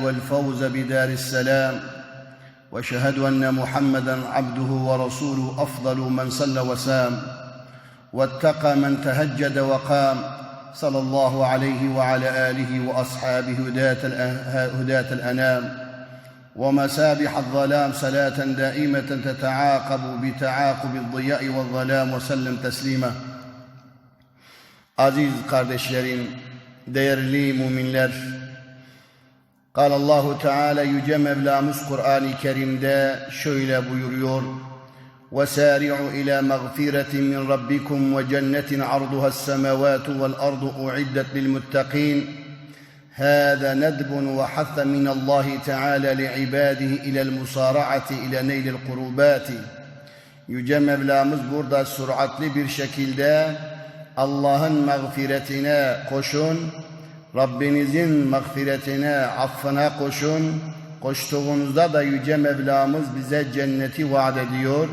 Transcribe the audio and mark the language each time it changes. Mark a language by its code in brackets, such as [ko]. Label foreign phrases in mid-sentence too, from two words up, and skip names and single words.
[ar] والفوز بدار السلام، وأشهد أن محمدًا عبده ورسوله، أفضل من صلى وسام واتقى من تهجد وقام، صلى الله عليه وعلى آله وأصحابه هداة الأنام ومسابح الظلام، صلاة دائمة تتعاقب بتعاقب الضياء والظلام، وسلم تسليما. [tr] Aziz kardeşlerim, değerli müminler, Allahu Teala Yüce Mevlamız Kur'an-ı Kerim'de şöyle buyuruyor: [ar] وَسَارِعُوا إِلَى مَغْفِرَةٍ مِّنْ رَبِّكُمْ وَجَنَّةٍ عَرْضُهَا السَّمَاوَاتُ وَالْأَرْضُ أُعِدَّتْ لِلْمُتَّقِينَ هذا ندب وحث من الله تعالى لعباده إلى المسارعة إلى نيل القربات. [tr] Yüce Mevlamız burada süratli bir şekilde Allah'ın mağfiretine koşun, Rabbinizin mağfiretine, affına koşun. Koştuğunuzda da Yüce Mevlamız bize cenneti vaat ediyor.